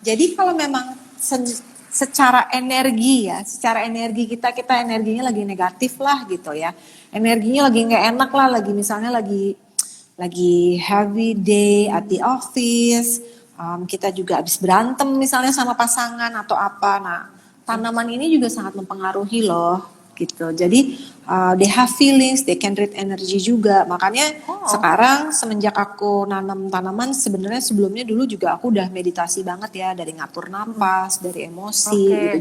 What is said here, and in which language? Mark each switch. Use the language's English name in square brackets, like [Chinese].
[Indonesian] Jadi kalau memang secara energi ya, secara energi kita energinya lagi negatif lah gitu ya. Energinya lagi nggak enak lah, misalnya lagi [English] heavy day at the office. [Indonesian] Kita juga habis berantem misalnya sama pasangan atau apa. Nah, tanaman ini juga sangat mempengaruhi loh gitu. [English] Jadi they have feelings, they can read energy juga. [Indonesian] Makanya sekarang semenjak aku nanam tanaman sebenarnya sebelumnya dulu juga aku udah meditasi banget ya dari ngatur napas, dari emosi gitu.